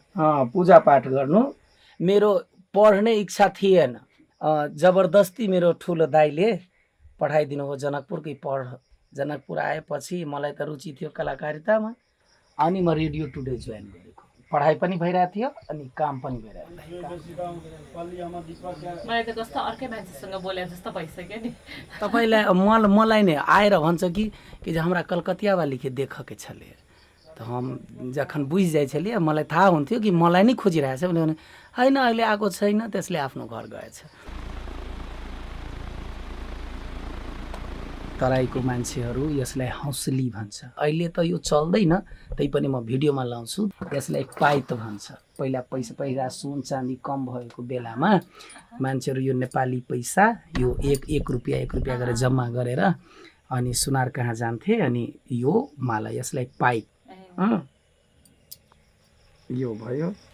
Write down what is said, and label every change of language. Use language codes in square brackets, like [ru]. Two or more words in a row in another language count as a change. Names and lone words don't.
[ne] पूजापाठ गर्नु मेरो पढ्ने इच्छा थिएन जबरदस्ती मेरो ठुलो दाइले पठाइदिनु हो जनकपुरकै जनकपुर आएपछि मलाई त रुचि थियो कलाकारितामा अनि म रेडियो टुडे जोइन गरेको पढाइ पनि भइरहेको थियो अनि काम पनि भइरहेको मलाई त कस्तो अर्कै मान्छेसँग बोले जस्तो भइसक्यो नि तपाईलाई मलाई नै आएर भन्छ कि हाम्रा [mai] कलकतिया वाली के देखके छले त हम जखन बुझि जाइ छलिए [ne] मलाई थाहा हुन्थ्यो कि मलाई नै खोजिरहेछ भने हैन अहिले आएको छैन त्यसले आफ्नो घर गएछ तराईको मान्छेहरू यसलाई हौसली भन्छ अहिले त यो चल्दैन तैपनि म भिडियोमा लाउँछु यसलाई पाइत भन्छ पहिला पैसा सुन चाँदी कम भएको बेलामा मान्छेहरू यो नेपाली पैसा यो 1 रुपैयाँ गरेर जम्मा गरेर अनि सुनार कहाँ जान्थे अनि यो माला यसलाई पाइत यो भयो